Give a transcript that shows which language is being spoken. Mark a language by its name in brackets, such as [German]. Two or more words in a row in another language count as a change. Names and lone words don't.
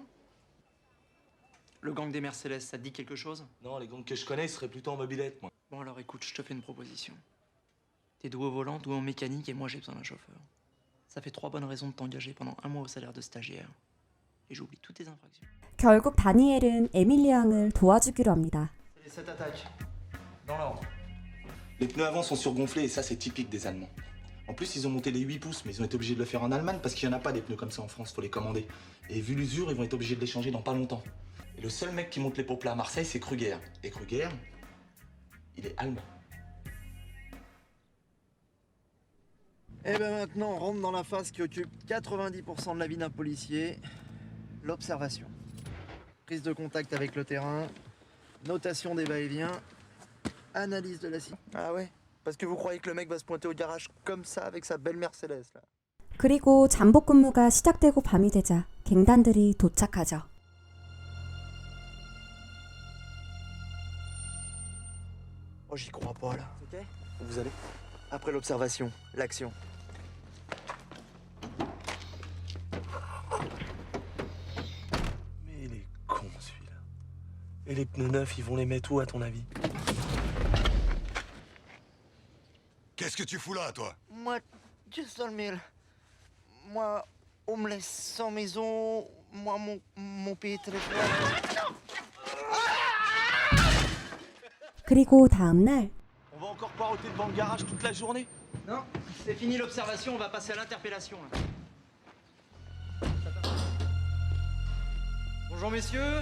[French] Le gang des Mercedes, ça te dit quelque chose? Non, les gangs que je connais, ils seraient plutôt en mobilette, moi. Bon alors écoute, je te fais une proposition. T'es doué au volant, doué en mécanique, et moi j'ai besoin d'un chauffeur. Ça fait 3 bonnes raisons de t'engager pendant 1 mois au salaire de stagiaire. Et j'oublie toutes tes infractions. [Korean] 결국 다니엘은 에밀리 양을 도와주기로 합니다. [French] C'est les 7 attaques. Dans l'ordre. Les pneus avant sont surgonflés et ça, c'est typique des Allemands. En plus, ils ont monté les 8 pouces, mais ils ont été obligés de le faire en Allemagne parce qu'il n'y en a pas des pneus comme ça en France, faut les commander. Et vu l'usure, ils vont être obligés de les changer dans pas longtemps. Et le seul mec qui monte les pots plats à Marseille, c'est Kruger. Et Kruger, il est allemand. Et ben maintenant, on rentre dans la phase qui occupe 90% de la vie d'un policier, l'observation. Prise de contact avec le terrain, notation des va-et-vient, analyse de la situation. Ah ouais? Parce que vous croyez que le mec va se pointer au garage comme ça avec sa belle Mercedes là? [Korean] 그리고 잠복 근무가 시작되고 밤이 되자 갱단들이 도착하죠. [French] Oh, j'y crois pas là. Ok? Vous allez? Après l'observation, l'action. Mais il est con celui-là. Et les pneus neufs, ils vont les mettre où à ton avis? Qu'est-ce que tu fous là, toi? Moi, juste dans le mille. Moi, on me laisse sans maison. Moi, mon pays est très fort. [Korean] 그리고 다음 날 [French] On va encore poireauter devant le garage toute la journée? Non, c'est fini l'observation, on va passer à l'interpellation. là. Bonjour messieurs.